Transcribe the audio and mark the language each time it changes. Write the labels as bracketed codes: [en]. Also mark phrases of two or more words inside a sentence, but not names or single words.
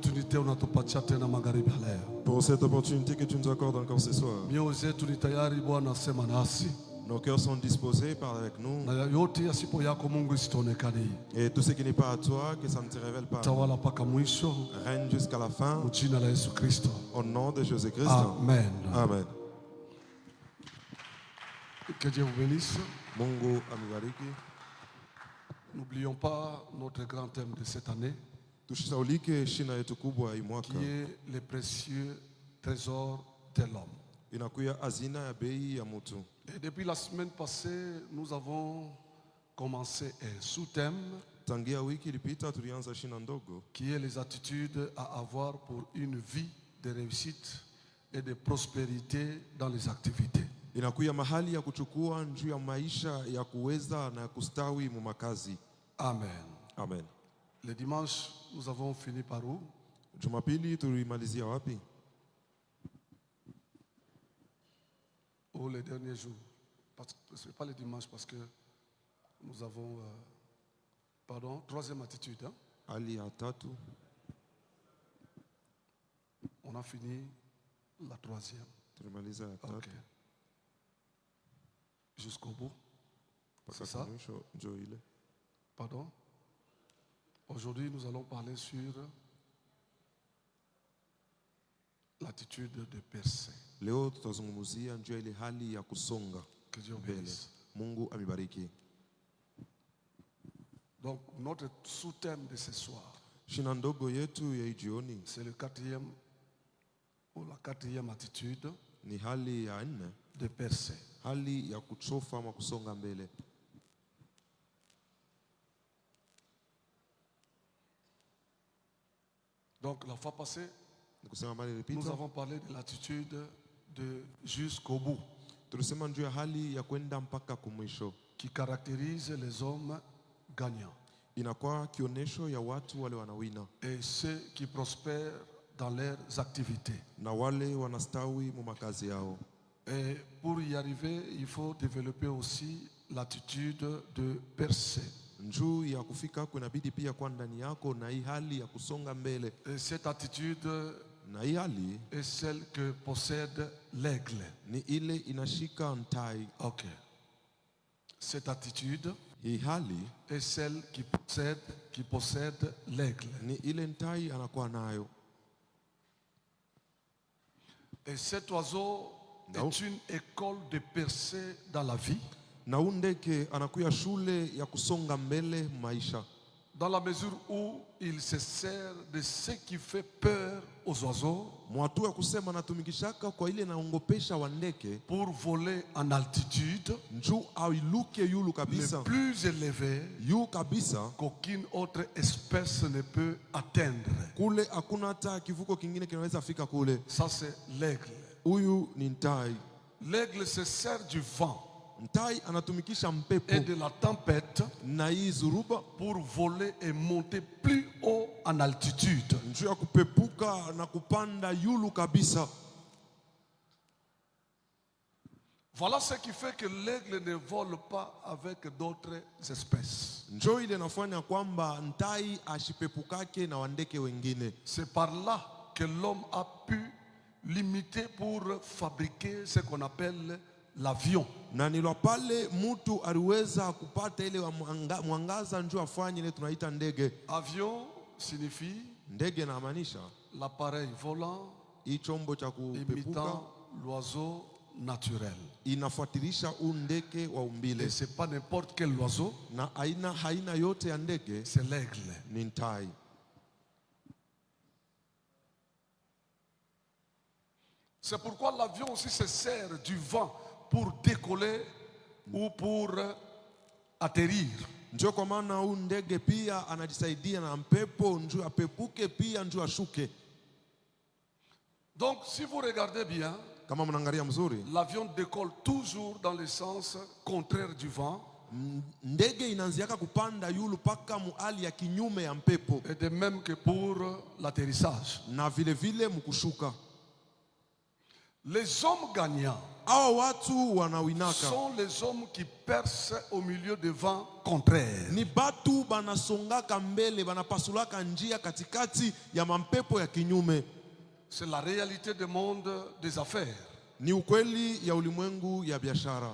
[sw] opportunité unatupatia tena magharibi leo. [fr] Pour cette opportunité que tu nous accordes encore ce soir. [sw] Mioyo zetu ni tayari Bwana, sema nasi. [fr] Nos cœurs sont disposés, parle avec nous. [sw] Na yote yasipo yako Mungu isitoonekane. [fr] Et tout ce qui n'est pas à toi, que ça ne te révèle pas. [sw] Tawala paka mwisho. [fr] Règne jusqu'à la fin. [sw] Jina la Yesu Kristo. [fr] Au nom de Jésus-Christ. Amen. [sw] Amen. [fr] Que Dieu vous bénisse. [sw] Mungu amibariki. [fr] N'oublions pas notre grand thème de cette année, [sw] Tusisaulike shina yetu kubwa hii mwaka. [fr] qui est les précieux trésors de l'homme. [sw] Inakuya hazina ya bei ya mtu. [fr] Et depuis la semaine passée, nous avons commencé un sous-thème [sw] Tangia wiki ilipita tulianza shina ndogo [fr] qui est les attitudes à avoir pour une vie de réussite et de prospérité dans les activités. [sw] inakuya mahali ya kuchukua njuu ya maisha ya kuweza na kustawi mu makazi. [fr] Amen. [sw] Amen. [fr] Le dimanche, nous avons fini par où? [sw] Jumapili tulimalizia wapi? [fr] Ou les derniers jours. Ce n'est pas le dimanche parce que nous avons, troisième attitude. Hein? [sw] Hali ya tatu. [fr] On a fini la troisième. [sw] Tulimaliza ya tatu. [fr] Okay. Jusqu'au bout. C'est ça? [sw] Njoo ile. [fr] Pardon? Aujourd'hui, nous allons parler sur l'attitude de percer. [sw] Leo tutazungumzia njoo ile hali ya kusonga. [fr] Que Dieu bénisse. [sw] Mungu amibariki. [fr] Donc, notre sous-thème de ce soir, [sw] Shina ndogo yetu ya jioni [fr] c'est le quatrième ou la quatrième attitude [sw] ni hali ya nne, [fr] de percer. [sw] hali ya kuchofa ama kusonga mbele. [fr] Donc, la fois passée, Nous nous avons parlé de l'attitude de jusqu'au bout, [sw] tulisema njoo ya hali ya kwenda mpaka kumwisho, [fr] qui caractérise les hommes gagnants [sw] inakuwa kionesho ya watu wale wanawina [fr] et ceux qui prospèrent dans leurs activités. [sw] na wale wanastawi mu makazi yao. [fr] Et pour y arriver, il faut développer aussi l'attitude de percer. [sw] Njuu ya kufika kunabidi pia kwa ndani yako na hii hali ya kusonga mbele. [fr] Et cette attitude [sw] Na hii hali [fr] est celle que possède l'aigle. [sw] ni ile inashika ntai. [fr] Ok. Cette attitude [sw] Hii hali [fr] est celle qui possède l'aigle. [sw] ni ile ntai anakuwa nayo. [fr] Et cet oiseau est une école de percée dans la vie. [sw] Na undeke anakuya shule ya kusonga mbele maisha. [fr] Dans la mesure où il se sert de ce qui fait peur aux oiseaux [sw] Mwatu ya kusema natumikishaka kwa ile naongopesha wandeke [fr] pour voler en altitude, [sw] njuu ailuke yulu kabisa. [fr] le plus élevé [sw] Yu kabisa [fr] qu'aucune autre espèce ne peut atteindre. [sw] kule hakuna hata kivuko kingine kinaweza fika kule. [fr] Ça, c'est l'aigle. [sw] Huyu ni ntai. [fr] L'aigle se sert du vent [sw] Ntai anatumikisha mpepo [fr] et de la tempête [sw] na hii zuruba [fr] pour voler et monter plus haut en altitude. [sw] njuu ya kupepuka na kupanda yulu kabisa. [fr] Voilà ce qui fait que l'aigle ne vole pas avec d'autres espèces. [sw] Njoo ile nafanya kwamba ntai ashipepukake na wandeke wengine. [fr] C'est par là que l'homme a pu l'imiter pour fabriquer ce qu'on appelle l'avion. [sw] Na nilo pale mtu aliweza kupata ile mwangaza njoo afanye ile tunaita ndege. [fr] Avion signifie [sw] Ndege na maanisha [fr] l'appareil volant [sw] hii chombo cha kupepuka [fr] imitant l'oiseau naturel. [sw] inafuatilisha ndege wa [fr] Et [sw] umbile. [fr] c'est pas n'importe quel oiseau, [sw] Na haina yote ya ndege [fr] c'est l'aigle. [sw] ni ntai. [fr] C'est pourquoi l'avion aussi se sert du vent pour décoller ou pour atterrir. [sw] Njoo kwa maana ndege pia anajisaidia na mpepo njoo apepuke pia njoo ashuke. [fr] Donc si vous regardez bien, [sw] Kama mnaangalia mzuri, [fr] l'avion décolle toujours dans le sens contraire du vent. [sw] ndege inaanziaka kupanda yulu paka muali ya kinyume ya mpepo. [fr] Et de même que pour l'atterrissage. [sw] Na vile vile mkushuka. [fr] Les hommes gagnants [sw] Hawa watu wanawinaka [fr] sont les hommes qui percent au milieu des vents contraires. [sw] ni batu banasongaka mbele, banapasulaka njia katikati ya mampepo ya kinyume. [fr] C'est la réalité du monde des affaires. [sw] Ni ukweli ya ulimwengu ya biashara,